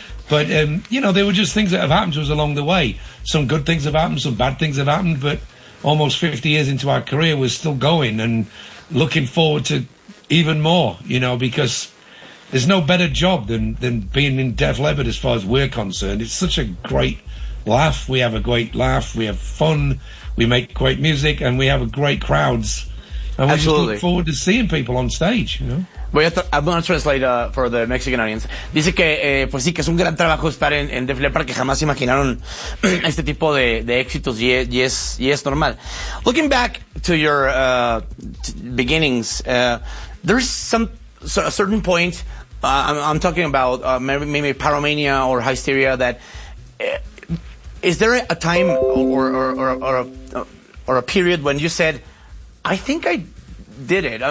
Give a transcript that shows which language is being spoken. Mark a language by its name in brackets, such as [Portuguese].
[English] But, you know, there were just things that have happened to us along the way. Some good things have happened, some bad things have happened, but almost 50 years into our career, we're still going and looking forward to even more, you know, because there's no better job than being in Def Leppard as far as we're concerned. It's such a great laugh. We have a great laugh. We have fun. We make great music, and we have great crowds. And we Absolutely. Just look forward to seeing people on stage, you know. I'm gonna translate for the Mexican audience. [Spanish] Dice que, pues sí, que es un gran trabajo estar en Def Leppard, que jamás imaginaron este tipo de éxitos, y es normal. [English] Looking back to your beginnings, there's a certain point, I'm talking about maybe Pyromania or Hysteria, that is there a time or a period when you said, I think I did it.